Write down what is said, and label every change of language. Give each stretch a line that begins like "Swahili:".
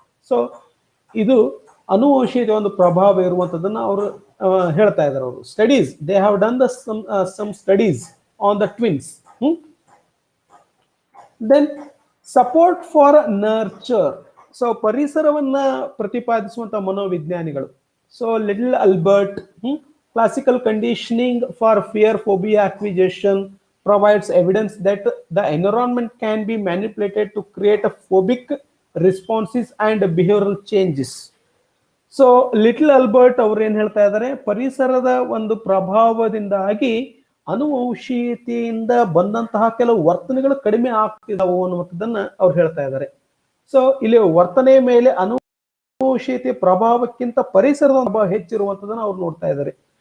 Kannada: So ಇದು ಅನುವಂಶೀಯತೆ ಒಂದು ಪ್ರಭಾವ ಇರುವಂತದನ್ನ ಅವರು ಹೇಳ್ತಾ ಇದ್ದಾರೆ.
English: ಅವರು studies, they have done the some studies on the twins. Then support for nurture. So
Kannada: ಪರಿಸರವನ್ನ ಪ್ರತಿಪಾದಿಸುವಂತ ಮನೋವಿಜ್ಞಾನಿಗಳು.
English: So little Albert, classical conditioning for fear phobia acquisition provides evidence that the environment can be manipulated to create a phobic responses and behavioral changes.
Kannada: So little Albert ಅವ್ರು ಏನ್ ಹೇಳ್ತಾ ಇದ್ದಾರೆ, ಪರಿಸರದ ಒಂದು ಪ್ರಭಾವದಿಂದಾಗಿ ಅನುವಂಶೀಯತೆಯಿಂದ ಬಂದಂತಹ ಕೆಲವು ವರ್ತನೆಗಳು ಕಡಿಮೆ ಆಗ್ತಿದಾವು ಅನ್ನುವಂಥದ್ದನ್ನ ಅವ್ರು ಹೇಳ್ತಾ ಇದ್ದಾರೆ. ಸೊ ಇಲ್ಲಿ ವರ್ತನೆ ಮೇಲೆ ಅನುವಂಶೀಯತೆ ಪ್ರಭಾವಕ್ಕಿಂತ ಪರಿಸರದ ಪ್ರಭಾವ ಹೆಚ್ಚಿರುವಂತದನ್ನ ಅವ್ರು ನೋಡ್ತಾ ಇದ್ದಾರೆ.